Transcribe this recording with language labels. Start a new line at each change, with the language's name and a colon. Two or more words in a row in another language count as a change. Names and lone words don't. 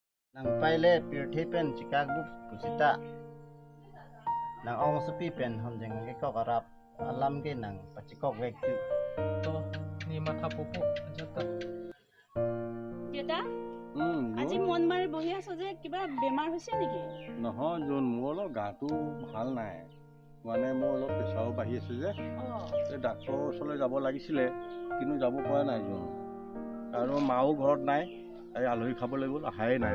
Karbi: Nang paile pirthi pen chikak bu kusita nang ong sepi pen honjeng ke ko karap alam ke nang pachikok wek tu to ni matha popu ajata
Assamese: দেউতা আজি মন মাৰি বহি আছো যে কিবা বেমাৰ হৈছে নেকি নহয় জোন মোৰ অলপ গাটো ভাল নাই মানে মোৰ অলপ প্ৰেছাৰো বাঢ়ি আছে যে এই ডাক্তৰৰ ওচৰলৈ যাব লাগিছিলে কিন্তু যাব পৰা নাই জোন আৰু মাও ঘৰত নাই এই আলহী খাবলৈ গ'ল আহাই নাই